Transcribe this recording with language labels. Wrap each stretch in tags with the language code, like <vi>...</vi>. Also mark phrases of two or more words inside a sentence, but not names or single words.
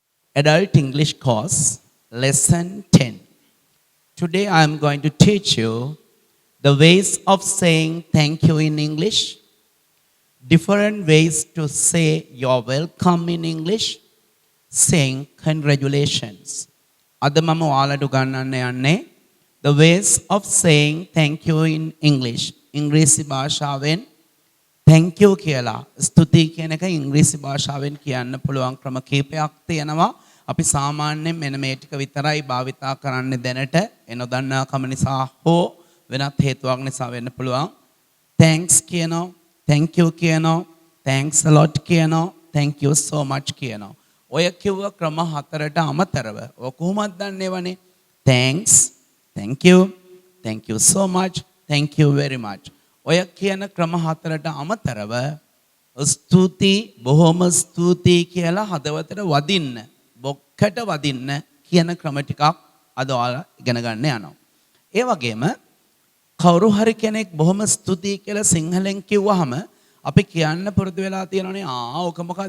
<en>Adult English course, lesson 10. Today I am going to teach you the ways of saying thank you in English, different ways to say you're welcome in English, saying congratulations.</en> <si>අද මම ඔයාලට උගන්වන්න යන්නේ</si> <en>the ways of saying thank you in English.</en> <si>ඉංග්‍රීසි භාෂාවෙන්</si> <en>thank you</en> <si>කියලා ස්තුතියි කියන එක ඉංග්‍රීසි භාෂාවෙන් කියන්න පුළුවන් ක්‍රම කීපයක් තියෙනවා. අපි සාමාන්‍යයෙන් මෙන්න මේ ටික විතරයි භාවිතා කරන්නේ දැනට. ඒ නොදන්නාකම නිසා හෝ වෙනත් හේතුවක් නිසා වෙන්න පුළුවන්. thanks කියනවා,</si> <en>thank you කියනවා, thanks a lot කියනවා, thank you so much කියනවා.</en> <si>ඔය කිව්ව ක්‍රම හතරට අමතරව ඔය කොහොමද දන්නේවනේ?</si> <en>thanks, thank you so much, thank you very much.</en> <si>ඔය කියන ක්‍රම හතරට අමතරව ස්තුති, බොහොම ස්තුතියි කියලා හදවතට වදින්න, බොක්කට වදින්න කියන ක්‍රම ටිකක් අද ඔයාලා ඉගෙන ගන්න යනවා. ඒ වගේම කවුරු හරි කෙනෙක් බොහොම ස්තුතියි කියලා සිංහලෙන් කිව්වහම අපි කියන්න පුරුදු වෙලා තියෙනවනේ ඔක මොකද්ද?</si>